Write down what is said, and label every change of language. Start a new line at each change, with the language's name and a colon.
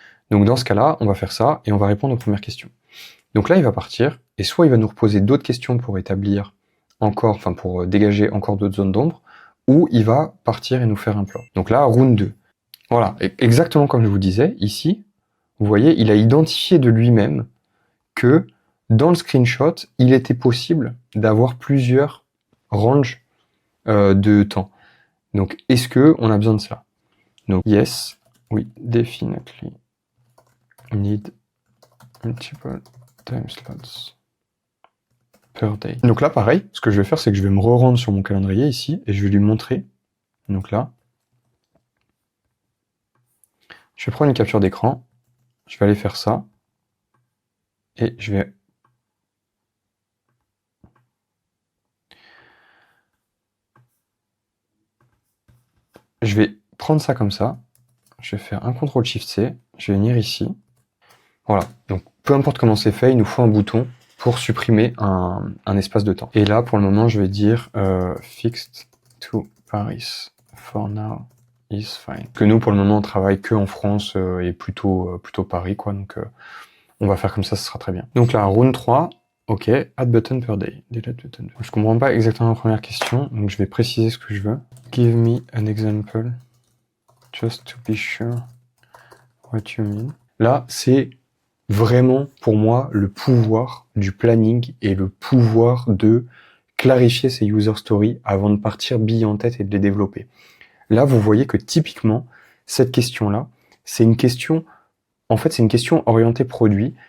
French: Donc, dans ce cas-là, on va faire ça et on va répondre aux premières questions. Donc là, il va partir et soit il va nous reposer d'autres questions pour établir encore, enfin, pour dégager encore d'autres zones d'ombre, ou il va partir et nous faire un plan. Donc là, round 2. Voilà, exactement comme je vous disais, ici, vous voyez, il a identifié de lui-même que dans le screenshot, il était possible d'avoir plusieurs ranges de temps. Donc, est-ce que on a besoin de ça?
English: Donc, yes, we definitely need multiple time slots per day.
French: Donc là, pareil, ce que je vais faire, c'est que je vais me re-rendre sur mon calendrier ici et je vais lui montrer. Donc là, je vais prendre une capture d'écran, je vais aller faire ça et je vais prendre ça comme ça, je vais faire un CTRL-SHIFT-C, je vais venir ici. Voilà, donc peu importe comment c'est fait, il nous faut un bouton pour supprimer un espace de temps. Et là, pour le moment, je vais dire
English: fixed to Paris for now is fine.
French: Que nous, pour le moment, on travaille que en France et plutôt Paris, quoi. Donc, on va faire comme ça, ce sera très bien. Donc là, round 3, ok,
English: add button per day.
French: Delete button. Je comprends pas exactement la première question, donc je vais préciser ce que je veux.
English: Give me an example, just to be sure what you mean.
French: Là, c'est vraiment, pour moi, le pouvoir du planning et le pouvoir de clarifier ces user stories avant de partir bille en tête et de les développer. Là, vous voyez que typiquement, cette question-là, c'est une question, en fait, c'est une question orientée produit.